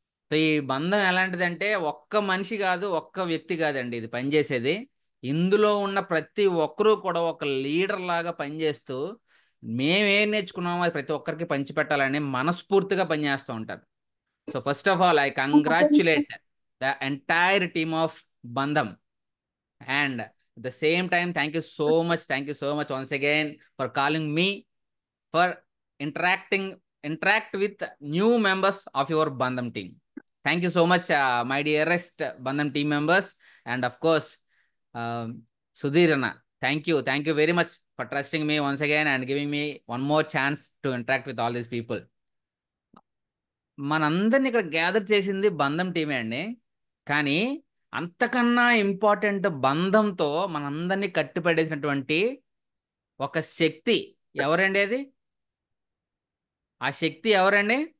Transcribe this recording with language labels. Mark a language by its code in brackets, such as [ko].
[te] So ఈ బంధం ఎలాంటిదంటే ఒక్క మనిషి కాదు, ఒక్క వ్యక్తి కాదండి ఇది పనిచేసేది. ఇందులో ఉన్న ప్రతి ఒక్కరూ కూడా ఒక లీడర్ లాగా పనిచేస్తూ మేమేం నేర్చుకున్నామో అది ప్రతి ఒక్కరికి పంచిపెట్టాలని మనస్ఫూర్తిగా పనిచేస్తూ ఉంటారు. [en] So first of all I congratulate the entire team of Bandham. And at the same time, thank you so much once again for calling me for interact with new members of your Bandham team. Thank you so much, my dearest Bandham team members. And of course, um, Sudhirana, thank you very much for trusting me once again and giving me one more chance to interact with all these people. [te] మనందరిని ఇక్కడ gather చేసింది బంధం టీమే అండి. కానీ అంతకన్నా important, బంధంతో మనందరినీ కట్టిపడేసినటువంటి ఒక శక్తి ఎవరండి అది? ఆ శక్తి ఎవరండి?